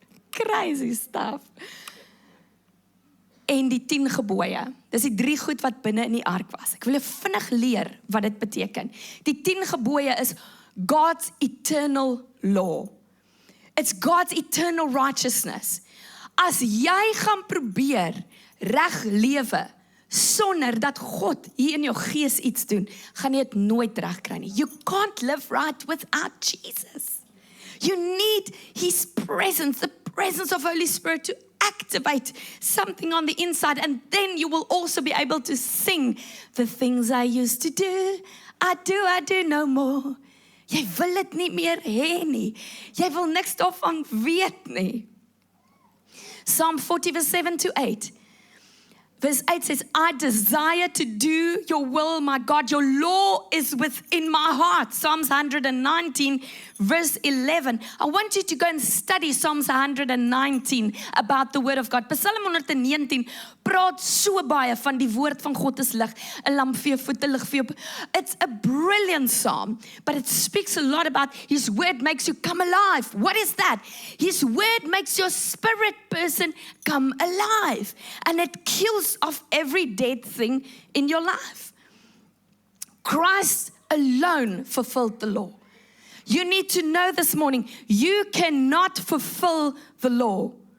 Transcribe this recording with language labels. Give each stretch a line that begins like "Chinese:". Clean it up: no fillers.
English: Crazy stuff.
Afrikaans: En die 10 gebooie. Dis die 3 goed wat binne in die ark was. Ek wil vinnig leer wat dit beteken. Die 10 gebooie is
English: God's eternal law. It's God's eternal righteousness.
Afrikaans: As jy gaan probeer reg lewe sonder dat God hier in jou gees iets doen, gaan jy dit nooit reg kry nie.
English: You can't live right without Jesus. You need His presence, the presence of Holy Spirit to activate something on the inside, and then you will also be able to sing the things I used to do, I do no more.
Afrikaans: Jy wil dit nie meer hê nie. Jy wil niks daarvan weet nie.
English: Psalm 40 verse 7 to 8. Verse 8 says, I desire to do your will, my God. Your law is within my heart. Psalms 119, verse 11. I want you to go and study Psalms 119 about the word of God.
Afrikaans: Psalm 119 praat so baie van die woord van God is lig, 'n lamp vir jou voete, lig vir jou.
English: It's a brilliant psalm, but it speaks a lot about His word makes you come alive. What is that? His word makes your spirit person come alive, and it kills off every dead thing in your life. Christ alone fulfilled the law. You need to know this morning, you cannot fulfill the law.